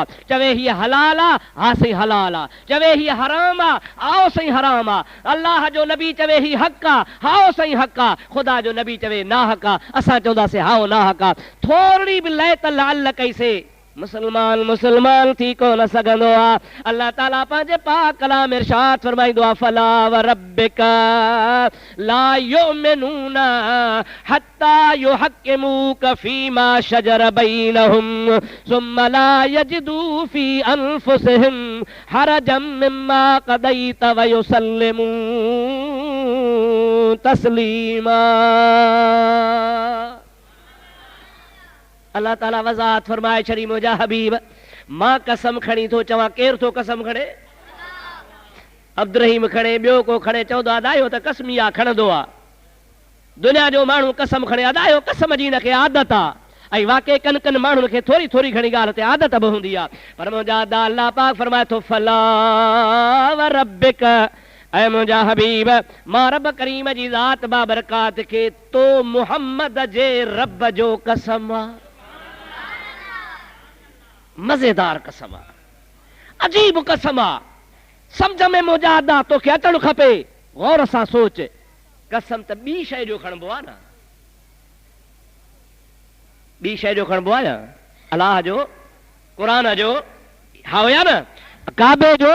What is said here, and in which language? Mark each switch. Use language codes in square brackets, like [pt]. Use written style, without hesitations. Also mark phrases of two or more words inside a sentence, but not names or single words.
[sd] चवे हीअ हलाल आहे, हा साईं हलाल आहे। चवे हीअ हराम आहे, आओ साईं हराम आहे। अल्लाह जो नबी चवे ही हक़ आहे, हाओ साईं हक़ आहे। ख़ुदा जो नबी चवे नाहक आहे, असां चवंदासीं हाओ नाहक आहे। थोरी बि लय त लाल कईसीं, मुसलमान थी कोन सघंदो आहे। अल्लाह ताला पंहिंजे पाक कलाम इरशाद फरमाईंदो आहे [ar] فلا وربك لا يؤمنون حتى يحكموك فيما شجر بينهم ثم لا يجدوا في أنفسهم حرجا مما قضيت ويسلموا تسليما. [sd] अल्लाह ताला वज़ाहत फरमाए छड़ी मुंहिंजा हबीब, मां कसम खणी थो चवां। केरु थो कसम खणे? अब्दुर्रहीम खणे, ॿियो को खणे, चवंदो आहे अदायो त कसमिया खणंदो आहे। दुनिया जो माण्हू कसम खणे, अदायो कसम जी हिनखे आदत आहे। ऐं वाक़ई कन कन माण्हुनि खे थोरी थोरी घणी ॻाल्हि ते आदत बि हूंदी आहे। पर मुंहिंजा अदा अल्लाह पाक फरमाए थो [ar] فلا وربك, [sd] ऐं मुंहिंजा हबीब मां रब करीम जी ज़ात बाबरकात खे तो मुहम्मद जे रब जो कसम आहे। मज़ेदार कसम आहे, अजीब कसम आहे। सम्झ में मुंहिंजा अदा तोखे अचणु खपे। गौर सां सोच, कसम त ॿी शइ जो खणबो आहे न, ॿी शइ जो खणबो आहे न, अलाह जो, क़ुर जो, हा या न, काबे जो।